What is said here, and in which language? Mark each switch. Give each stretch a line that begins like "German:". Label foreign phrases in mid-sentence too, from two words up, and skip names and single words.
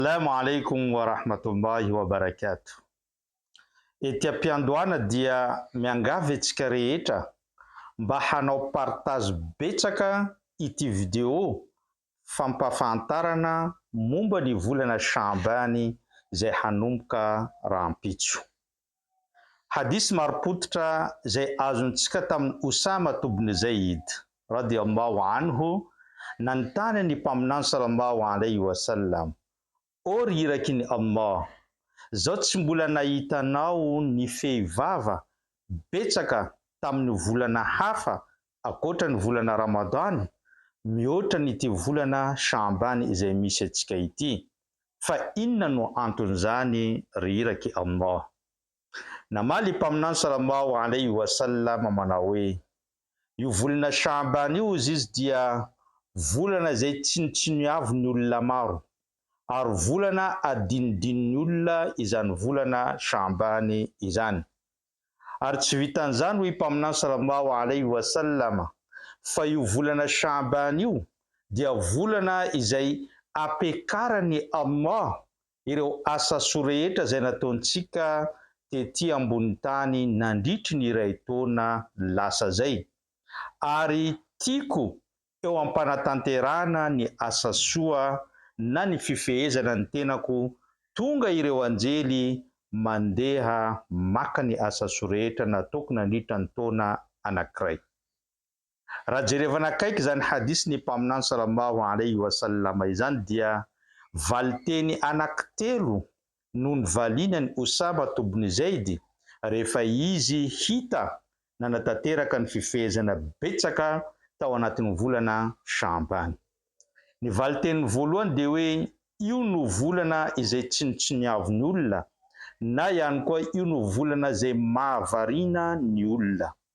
Arabic: السلام عليكم ورحمة الله وبركاته.
Malagasy: Ety am-piandohana dia miangavy antsika rehetra mba hanao partage betsaka ity vidéo fampahafantarana momba ny volana Shambany izay hanomboka rahampitso. Hadisy marim-pototra izay azontsika tamin'ny Usama ibn Zaid
Arabic: رضي الله عنه
Malagasy: nanontany ny mpaminany
Arabic: صلى الله عليه وسلم:
Malagasy: O rirakin'ny Allah, zao tsy mbola nahitanao ny fehivava betsaka tamin'ny volana hafa akoatra ny volana Ramadan, mihoatra n'ity volana Shambany izay misy antsika ity. Fa inona no anton'izany riraky Allah? Namaly mpaminany
Arabic: صلى الله عليه وسلم
Malagasy: manao hoe: io volana Shambany io izy dia volana izay tsinotsiniavy ny olona maro, ary volana adinidin'ny olona izany volana Shambany izany. Ary tsy vitan'izany hoy mpaminany
Arabic: صلى الله عليه وسلم
Malagasy: fa io volana Shambany io dia volana izay apekarany Allah ireo asa soa rehetra izay nataontsika tety ambony tany nandritry ny iray taona lasa zay, ary tiako eo ampanatanterahana ny asa soa na ny fifehezana ny tenako tonga ireo anjely mandeha maka ny asa soa rehetra nataoko nandritra ny taona anankiray. Raha jerevana akaiky zany hadisy ny mpaminany
Arabic: صلى الله عليه وسلم
Malagasy: izany dia valiteny anankitelo no nivaliana ny Usama ibn Zaid rehefa izy hita nanatanteraka ny fifehezana betsaka tao anatin'ny volana Shambany. Ny valiteny voalohany dia hoe io no volana izay tsinotsiniavy olona, na ihany koa io no volana izay mahavariana ny olona.